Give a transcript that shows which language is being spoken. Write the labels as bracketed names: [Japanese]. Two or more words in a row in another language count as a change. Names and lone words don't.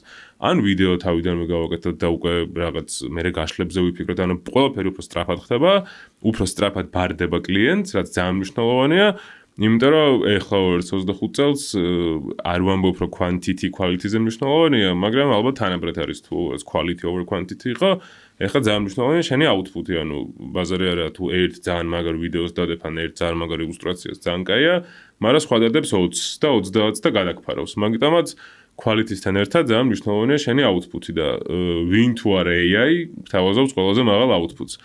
[Georgian] ან ვიდეო თავიდანვე გავაკეთოთ და უკვე რაღაც მერე გაშლებზე ვიფიქროთ, ანუ ყველაფერი უფრო სწრაფად ხდება, უფრო სწრაფად ბარდება კლიენტს, რაც ძალიან მნიშვნელოვანია. იმიტომ რომ ეხლა 25 წელს არ ვამბობ რომ quality-ზე მნიშვნელოვანია, მაგრამ ალბათ თანაბრად არის თუ [English] quality over quantity [Georgian] იყო, ეხლა ძალიან მნიშვნელოვანია შენი output-ი, ანუ ბაზარი არა თუ ერთ ძალიან მაგარ ვიდეოს დადებ ან ერთ ძალიან მაგარ ილუსტრაციას ძალიან კაია, მაგრამ სხვა დადებს 20 და 30 და გადაგფარავს. მაგიტომაც quality-სთან ერთად ძალიან მნიშვნელოვანია შენი output-ი და ვინ თუ არა AI თავაზობს ყველაზე მაღალ output-ს.